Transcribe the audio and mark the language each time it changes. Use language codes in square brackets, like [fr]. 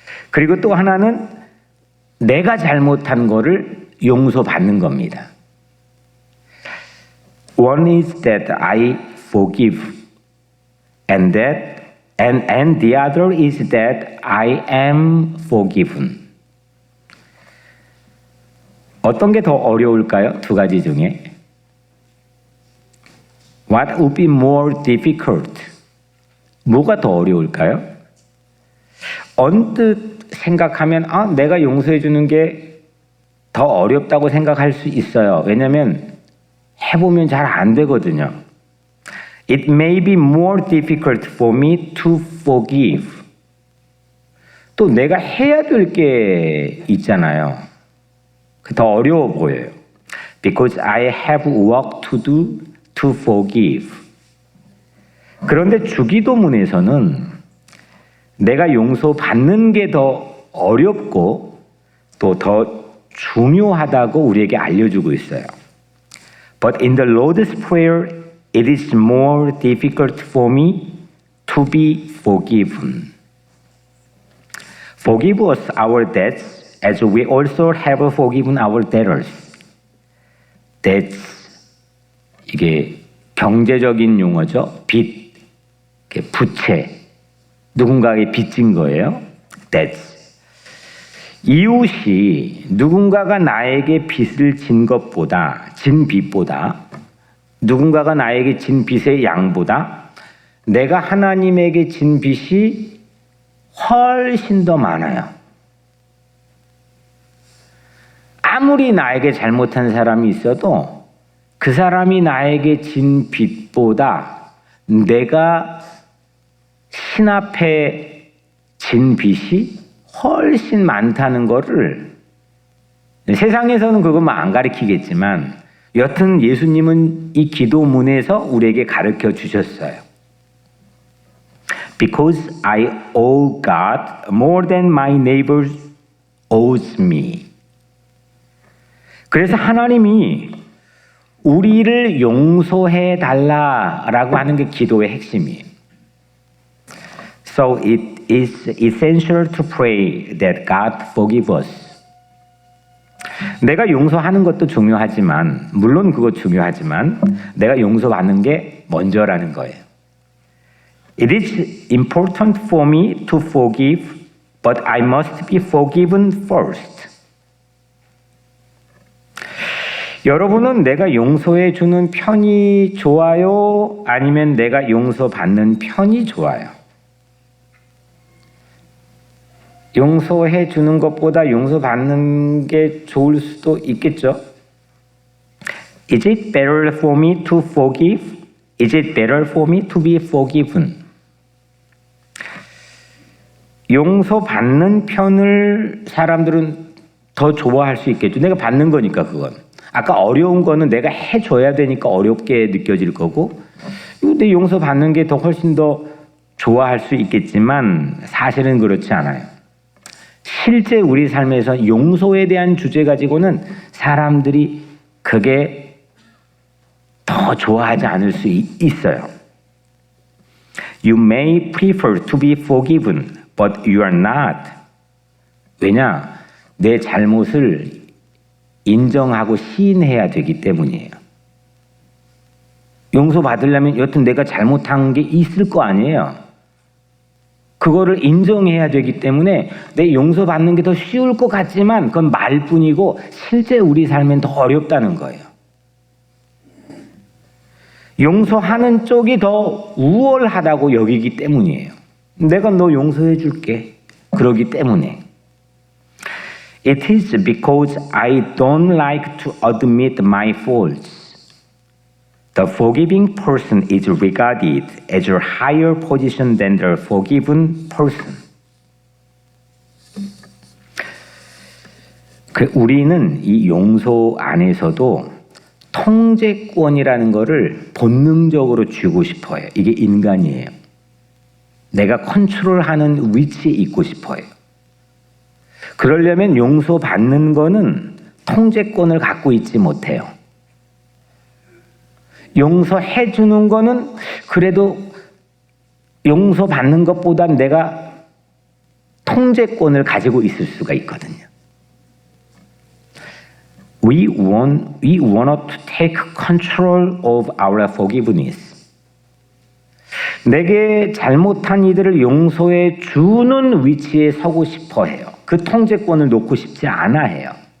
[ko] 그리고 또 하나는 내가 잘못한 거를 용서받는 겁니다. [en] One is that I forgive, and the other is that I am forgiven. [ko] 어떤 게 더 어려울까요? 2가지 중에. [en] What would be more difficult? [ko] 뭐가 더 어려울까요? 언뜻 생각하면 내가 용서해 주는 게 더 어렵다고 생각할 수 있어요. 왜냐하면 해보면 잘 안 되거든요. [en] It may be more difficult for me to forgive. [ko] 또 내가 해야 될 게 있잖아요. 더 어려워 보여요. [en] Because I have work to do to forgive. [ko] 그런데 주기도문에서는 내가 용서받는 게 더 어렵고 또 더 중요하다고 우리에게 알려주고 있어요. [en] But in the Lord's Prayer, it is more difficult for me to be forgiven. Forgive us our debts as we also have forgiven our debtors. [ko] Debts, 이게 경제적인 용어죠. 빚, 부채, 누군가에게 빚진 거예요. [en] Debts. [ko] 이웃이 누군가가 나에게 빚을 진 것보다, 진 빚보다, 누군가가 나에게 진 빚의 양보다 내가 하나님에게 진 빚이 훨씬 더 많아요. 아무리 나에게 잘못한 사람이 있어도 그 사람이 나에게 진 빚보다 내가 신 앞에 진 빚이 훨씬 많다는 거를 세상에서는 그것만 안 가르치겠지만 여튼 예수님은 이 기도문에서 우리에게 가르쳐 주셨어요. [en] Because I owe God more than my neighbor owes me. [ko] 그래서 하나님이 우리를 용서해 달라라고 하는 게 기도의 핵심이에요. [en] So it is essential to pray that God forgive us. [ko] 내가 용서하는 것도 중요하지만, 물론 그거 중요하지만 내가 용서받는 게 먼저라는 거예요. [en] It is important for me to forgive, but I must be forgiven first. [ko] 여러분은 내가 용서해 주는 편이 좋아요? 아니면 내가 용서받는 편이 좋아요? 용서해 주는 것보다 용서받는 게 좋을 수도 있겠죠. [en] Is it better for me to forgive? Is it better for me to be forgiven? [ko] 용서받는 편을 사람들은 더 좋아할 수 있겠죠. 내가 받는 거니까 그건. 아까 어려운 거는 내가 해줘야 되니까 어렵게 느껴질 거고 내 용서받는 게 더 훨씬 더 좋아할 수 있겠지만 사실은 그렇지 않아요. 실제 우리 삶에서 용서에 대한 주제 가지고는 사람들이 그게 더 좋아하지 않을 수 있어요. [en] You may prefer to be forgiven, but you are not. [ko] 왜냐? 내 잘못을 인정하고 시인해야 되기 때문이에요. 용서받으려면 여튼 내가 잘못한 게 있을 거 아니에요. 그거를 인정해야 되기 때문에 내 용서받는 게 더 쉬울 것 같지만 그건 말뿐이고 실제 우리 삶엔 더 어렵다는 거예요. 용서하는 쪽이 더 우월하다고 여기기 때문이에요. 내가 너 용서해 줄게. 그러기 때문에. [en] It is because I don't like to admit my faults. The forgiving person is regarded as a higher position than the forgiven person. [ko] 우리는 이 용서 안에서도 통제권이라는 것을 본능적으로 쥐고 싶어요. 이게 인간이에요. 내가 컨트롤하는 위치에 있고 싶어요. 그러려면 용서받는 거는 통제권을 갖고 있지 못해요. 용서해 주는 거는 그래도 용서받는 것보다 내가 통제권을 가지고 있을 수가 있거든요. [en] We want to take control of our forgiveness. [ko] 내게 잘못한 이들을 용서해 주는 위치에 서고 싶어 해요. 그 통제권을 놓고 싶지 않아 해요.